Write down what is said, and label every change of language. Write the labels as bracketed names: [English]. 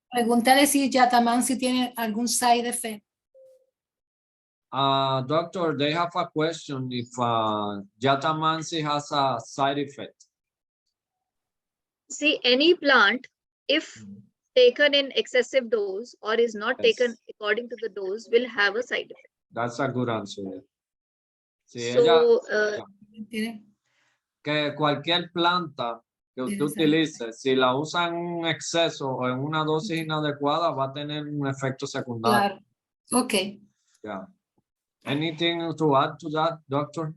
[Spanish] pregúntale si Yatamansi tiene algún side effect. [English] Doctor, they have a question if Jatamansi has a side effect. See, any plant, if taken in excessive dose or is not Yes. taken according to the dose, will have a side effect. That's a good answer. [Spanish] Sí, ella, [English] So, [Spanish] ¿Tiene? que cualquier planta que usted Tienes utilice, si la usa en un exceso o en una dosis inadecuada, va a tener un efecto secundario. Claro. Ok. [English] Yeah. Anything to add to that, doctor?